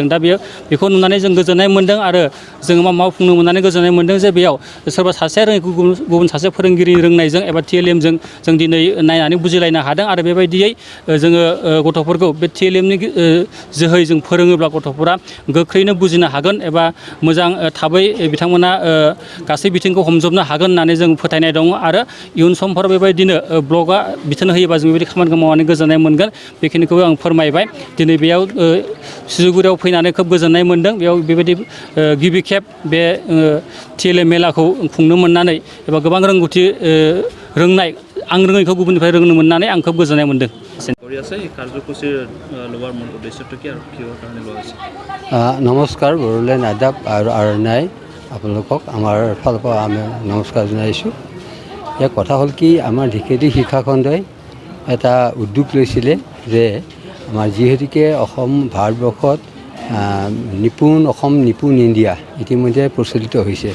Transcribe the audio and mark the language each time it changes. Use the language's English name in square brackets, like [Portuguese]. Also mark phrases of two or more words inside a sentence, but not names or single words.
[Bodo] दा बेखौ नुनानै जों गोजोननाय मोनदों आरो जोङो मावफुंनो मोननानै गोजोननाय मोनदों जे बेयाव सोरबा सासे रोङैखौ गुबुन सासे फोरोंगिरि रोंनायजों एबा TLMजों जों दिनै नायनानै बुजिलायनो हादों आरो बेबायदियै जोङो गथ'फोरखौ बे TLMनि जोहै जों फोरोङोब्ला गथ'फोरा गोख्रैनो बुजिनो हागोन एबा मोजां थाबै बिथांमोना गासै बिथिंखौ हमजोबनो हागोन होननानै जों फोथायनाय दङ आरो इयुन समफोराव बेबायदिनो ब्लकआ बिथोन होयोबा जों बेबायदि खामानिखौ मावनानै गोजोननाय मोनगोन। बेखिनिखौ आं फोरमायबाय। दिनै बेयाव सिजौगुरियाव फैनानै खोब गोजोननाय मोनदों। बेयाव बेबायदि गिबि खेब बे TLM मेलाखौ खुंनो मोननानै एबा गोबां रोंगौथि रोंनाय आं रोङैखौ गुबुननिफ्राय रोंनो मोननानै आं खोब गोजोननाय मोनदं। [Assamese] নমস্কাৰ, বড়োলেণ্ড আদাব আৰু আৰনাই আপোনালোকক আমাৰ ফালৰ পৰা আমি নমস্কাৰ জনাইছোঁ। ইয়াৰ কথা হ'ল কি, আমাৰ धेकिয়াজুলি শিক্ষাখণ্ডই এটা উদ্যোগ লৈছিলে যে আমাৰ যিহেতুকে অসম ভাৰতবৰ্ষত নিপুণ অসম নিপুণ ইণ্ডিয়া ইতিমধ্যে প্ৰচলিত হৈছে।